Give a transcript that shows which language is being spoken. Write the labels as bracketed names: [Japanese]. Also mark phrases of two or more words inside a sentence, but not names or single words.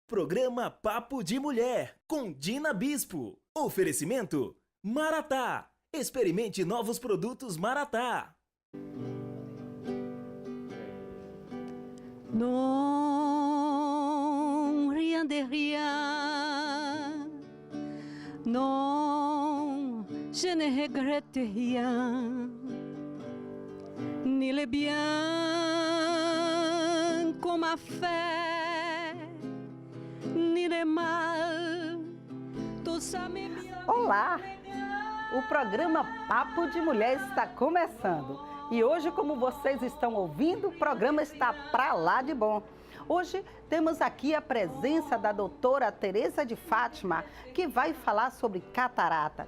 [Portuguese] Programa Papo de Mulher, com Dina Bispo. Oferecimento Maratá. Experimente novos produtos Maratá. [French] Non, rien de rien. Non, je ne regrette rien. Ni le bien qu'on m'a fait, ni le mal. Tout ça me [Portuguese] Olá! O programa Papo de Mulher está começando. E hoje, como vocês estão ouvindo, o programa está pra lá de bom. Hoje temos aqui a presença da doutora Tereza de Fátima, que vai falar sobre catarata.